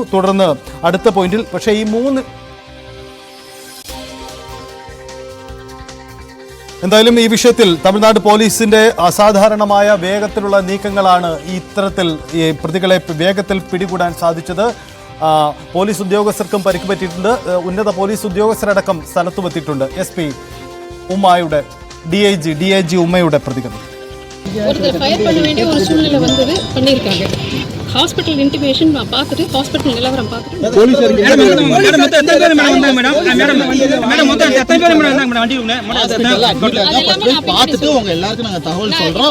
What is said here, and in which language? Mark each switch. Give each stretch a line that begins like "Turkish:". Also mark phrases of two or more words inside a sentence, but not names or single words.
Malayalam: തുടർന്ന് അടുത്ത പോയിന്റിൽ, പക്ഷേ ഈ 3 എന്തായാലും ഈ വിഷയത്തിൽ തമിഴ്നാട് പോലീസിന്റെ അസാധാരണമായ വേഗത്തിലുള്ള നീക്കങ്ങളാണ് ഇത്തരത്തിൽ ഈ പ്രതികളെ വേഗത്തിൽ പിടികൂടാൻ സാധിച്ചത്. പോലീസ് ഉദ്യോഗസ്ഥർക്കും പരിക്ക് പറ്റിയിട്ടുണ്ട്. ഉന്നത പോലീസ് ഉദ്യോഗസ്ഥരടക്കം സ്ഥലത്തുമെത്തിയിട്ടുണ്ട്. SP ഉമ്മയുടെ DIG ഉമ്മയുടെ പ്രതികരണം.
Tamil: ஒருத்தர் ஃபயர் பண்ண வேண்டிய ஒரு சூழ்நிலை வந்தது, பண்ணியிருக்காங்க.
English: hospital intimation
Tamil: பார்த்துட்டு, ஹாஸ்பிட்டல் நிலவரம் பார்த்துட்டு பார்த்துட்டு உங்க எல்லாருக்கும் நாங்க தகவல் சொல்றோம்.